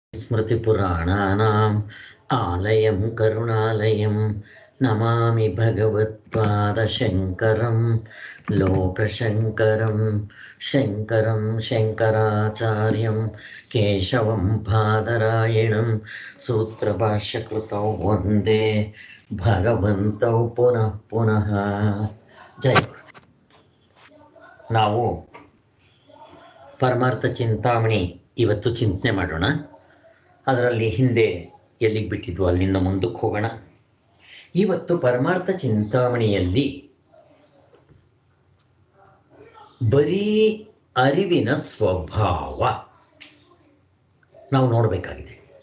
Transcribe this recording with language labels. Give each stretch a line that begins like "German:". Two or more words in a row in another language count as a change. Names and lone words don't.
Sanskrit: स्मृतिपुराणानाम् आलयं करुणालयं नमामि भगवत्पादशङ्करं लोकशङ्करं शङ्करं शङ्कराचार्यं केशवं बादरायणं सूत्रभाष्यकृतौ वन्दे भगवन्तौ पुनः पुनः जय.
Kannada: ನಾವು ಪರಮಾರ್ಥ ಚಿಂತಾಮಣಿ ಇವತ್ತು ಚಿಂತನೆ ಮಾಡೋಣ. ಅದರಲ್ಲಿ ಹಿಂದೆ ಎಲ್ಲಿಗೆ ಬಿಟ್ಟಿದ್ವು ಅಲ್ಲಿಂದ ಮುಂದಕ್ಕೆ ಹೋಗೋಣ. ಇವತ್ತು ಪರಮಾರ್ಥ ಚಿಂತಾಮಣಿಯಲ್ಲಿ ಬರೀ ಅರಿವಿನ ಸ್ವಭಾವ ನಾವು ನೋಡಬೇಕಾಗಿದೆ.